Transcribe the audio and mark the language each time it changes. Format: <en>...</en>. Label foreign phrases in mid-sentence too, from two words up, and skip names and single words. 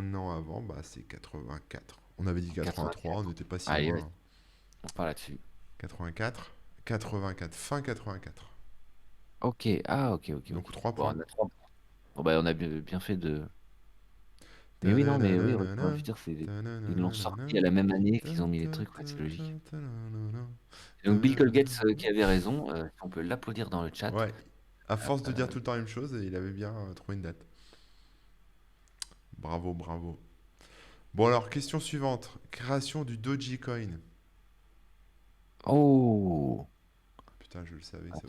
<fr>un an avant, bah c'est 84. On avait dit 83, on 84. n'était pas si Allez, loin, vas-y, hein. on part là-dessus. 84, 84, fin 84. Ok, ah, ok, ok, Donc ok. 3 Bon, points. on a 3 points. Bon, bah, on a bien fait de. Mais oui, non, mais oui, Retour vers le Ta-na-na-na-na, futur, ils l'ont sorti à ta-na-na-na-na, la même année qu'ils ont mis les trucs, ouais, c'est logique. ta-ta-ta-ta-na-na-na, Et donc, Bill Colgate ta-na-na-na. qui avait raison, on peut l'applaudir dans le chat. Ouais, à force de dire Euh, tout le temps la même chose, il avait bien trouvé une date. Bravo, bravo. Bon alors, question suivante. Création du Dogecoin. Oh! Putain, je le savais ça</fr>